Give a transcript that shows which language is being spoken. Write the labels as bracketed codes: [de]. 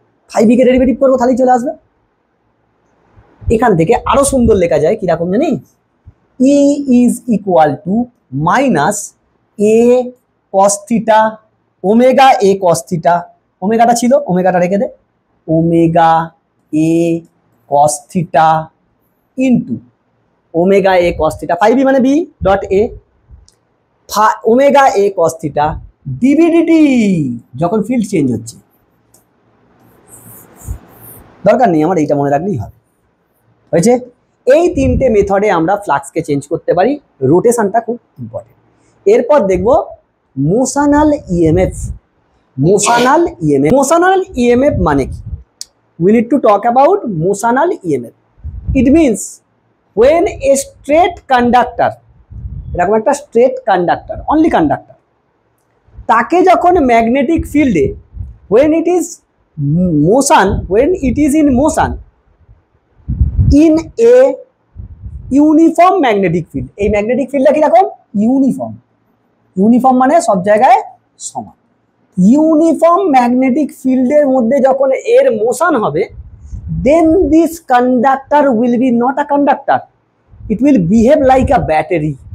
[bn] Phi B কে derivative করবো তাহলেই চলে আসবে। এখান থেকে আরো সুন্দর লেখা যায় কিরকম জানি, ই is equal to minus A cos theta omega A cos theta, ওমেগাটা ছিল ওমেগাটা রেখে দে, ওমেগা এ কস থিটা ইন্টু ওমেগা এ কস থিটা, ফাই বি মানে B dot A, omega A cos theta ডিভিডিটি, যখন ফিল্ড চেঞ্জ হচ্ছে। দরকার নেই আমার, এইটা মনে রাখলেই হবে, হয়েছে। এই তিনটে মেথডে আমরা ফ্লাক্সকে চেঞ্জ করতে পারি, রোটেশনটা খুব ইম্পর্টেন্ট। এরপর দেখব motional EMF. Motional EMF, motional EMF মানে কি, [en] we need to talk about motional EMF. It means when a straight conductor, [bn] এরকম একটা স্ট্রেট কন্ডাক্টর, অনলি কন্ডাক্টর, তাকে যখন ম্যাগনেটিক ফিল্ডে [en] when it is motion, when it is in motion in a uniform magnetic field, [bn] এই magnetic ফিল্ডটা কিরকম, uniform, uniform মানে সব জায়গায় সমান, ইউনিফর্ম ম্যাগনেটিক ফিল্ডের মধ্যে যখন এর মোশন হবে, [en] Then this conductor will be not a conductor, it will behave like a battery.